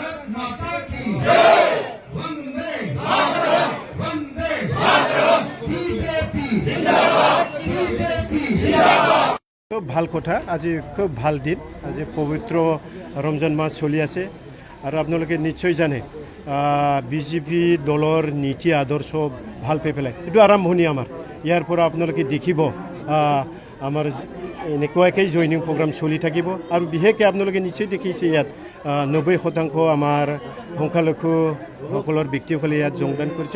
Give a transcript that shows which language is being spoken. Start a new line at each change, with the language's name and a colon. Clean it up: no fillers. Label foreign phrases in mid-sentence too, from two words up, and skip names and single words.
Hindi: माता की जय। वंदे मातरम, वंदे मातरम। बीजेपी जिंदाबाद, बीजेपी जिंदाबाद।
Assamese: খুব ভাল কথা। আজি খুব ভাল দিন। আজি পবিত্ৰ ৰমজান মাহ চলি আছে আৰু আপোনালোকে নিশ্চয় জানে বিজেপি দলৰ নীতি আদৰ্শ ভাল পাই পেলাই এইটো আৰম্ভণি আমাৰ। ইয়াৰ পৰা আপোনালোকে দেখিব আমাৰ এনেকুৱাকৈ
English: joining program
Assamese: চলি থাকিব আৰু বিশেষকৈ আপোনালোকে নিশ্চয় দেখিছে ইয়াত 90% আমাৰ সংখ্যালঘুসকলৰ ব্যক্তিসকলে ইয়াত যোগদান কৰিছে।